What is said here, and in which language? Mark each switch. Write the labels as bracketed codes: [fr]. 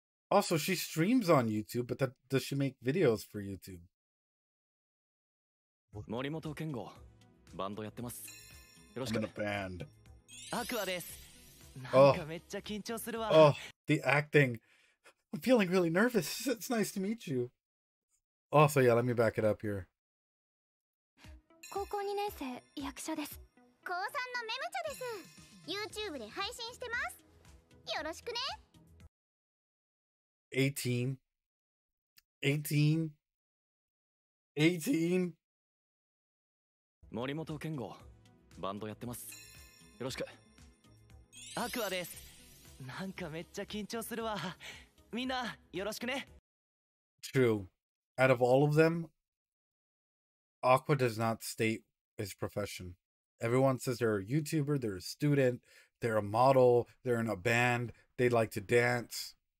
[en] Also, she streams on YouTube, but does she make videos for YouTube? [ja] 森本健吾、バンドやってます。よろしく。 [en] I'm in a band. [ja] アクアです。なんかめっちゃ緊張するわ。 [en] Oh, the acting. I'm feeling really nervous. It's nice to meet you. Also, yeah, let me back it up here. [ja] 高校2年生、役者です。高3のメムチャです。YouTube で配信してます。よろしくね。 [en] 18. 18. 18. [ja] 森本健吾、バンドやってます。よろしく。アクアです。なんかめっちゃ緊張するわ。みんなよろしくね。 [en] True. Out of all of them, Aqua does not state his profession. Everyone says they're a YouTuber, they're a student, they're a model, they're in a band, they like to dance.